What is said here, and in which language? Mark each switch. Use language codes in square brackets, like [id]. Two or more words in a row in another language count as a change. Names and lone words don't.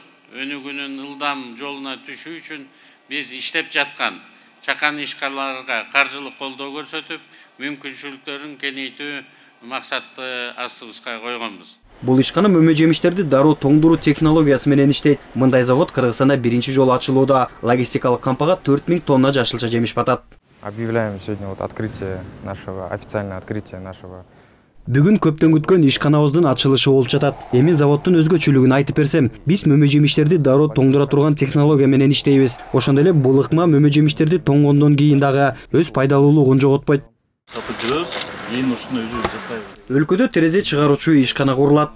[ky] Өнүгүүнүн ылдам жолуна түшүү үчүн биз иштеп жаткан чакан ишканаларга каржылык колдоо көрсөтүп, мүмкүнчүлүктөрүн кеңейтүү максатты астыбызга койгонбуз. Бул ишкана мөмө жемиштерди дароо тоңдуруу технологиясы менен иштейт. Мындай завод Кыргызстанда биринчи жолу ачылууда. Логистикалык кампага 4000 тонна жашылча жемиш батат. [ru] Объявляем сегодня открытие нашего, официальное открытие нашего. [ky] Бүгүн көптөн күткөн ишканабыздын ачылышы болуп жатат. Эми заводдун өзгөчөлүгүн айтып берсем, биз мөмө жемиштерди дароо тоңдура турган технология менен иштейбиз. Ошондой эле бул ыкма мөмө жемиштерди тоңгондон кийин дагы өз пайдалуулугун жоготпойт. Өлкөдө терезе чыгаруучу ишкана курулат.